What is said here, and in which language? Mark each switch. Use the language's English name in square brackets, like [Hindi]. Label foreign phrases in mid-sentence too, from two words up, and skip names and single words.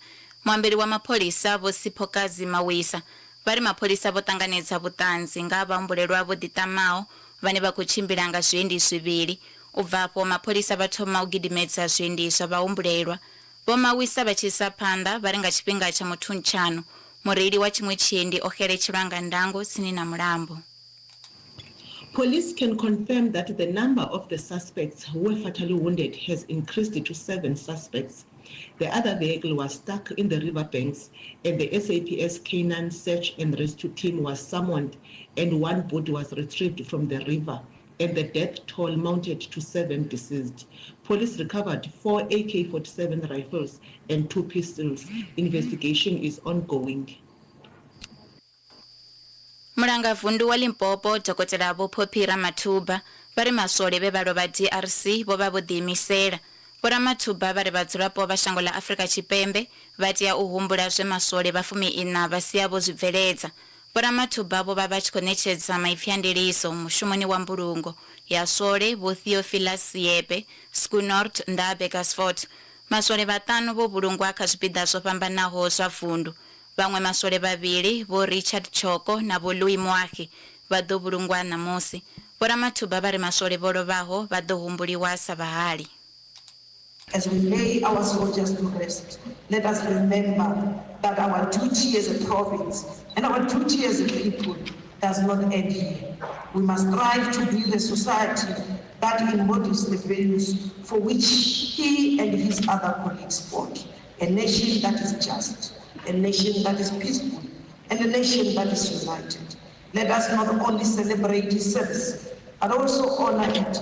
[Venda] Muambeli wa mapolisa vho Siphokazi Mawisa vha ri mapolisa vho ṱanganedza vhuṱanzi nga vhahumbulelwa vho ḓiṱamaho vhane vha khou tshimbila nga zwiendisi zwivhili. U bva afho mapolisa vha thoma u gidimedza zwiendiswa vhahumbulelwa. Vho Mawisa vha tshi isa phanḓa vha ri nga tshifhinga tsha muthuntshano mureili wa tshiṅwe tshiendi o xeletshelwa nga ndango tsini na mulambo. [English] Police can confirm that the number of the suspects who were fatally wounded has increased to 7 suspects. The other vehicle was stuck in the riverbanks and the SAPS Canine Search and Rescue Team was summoned and one boat was retrieved from the river and the death toll mounted to 7 deceased. Police recovered 4 AK-47 rifles and 2 pistols. Investigation is ongoing. [Venda] Mulanga vundu wa Limpopo Dokotela Vho Phophi Ramathuba vha ri maswole vhe vha lovha DRC vho vha vho ḓiimisela. Vho Ramathuba vha ri vhadzulapo vha shango ḽa Afrika Tshipembe vha tea u humbula zwe maswole vha 14 vha sia vho zwibveledza. Vho Ramathuba vho vha vha tshi khou ṋetshedza maipfi a ndiliso mushumoni wa mbulungo ya swole Vho Theophilus Siepe, Skunort nda Bekasfort. Maswole vhaṱanu vho vhulungwa kha zwipiḓa zwo fhambanaho zwa vundu. Vhaṅwe maswole vhavhili Vho Richard Choko na Vho Louis Moahi vha ḓo vhulungwa ṋamusi. Vho Ramathuba vha ri maswole vho lovhaho vha ḓo humbuliwa sa vhahali. [English] As we lay our soldiers to rest, let us remember that our duty as a province and our duty as a people does not end here. We must strive to build a society that embodies the values for which he and his other colleagues fought. A nation that is just, a nation that is peaceful, and a nation that is united. Let us not only celebrate his service, but also honor it.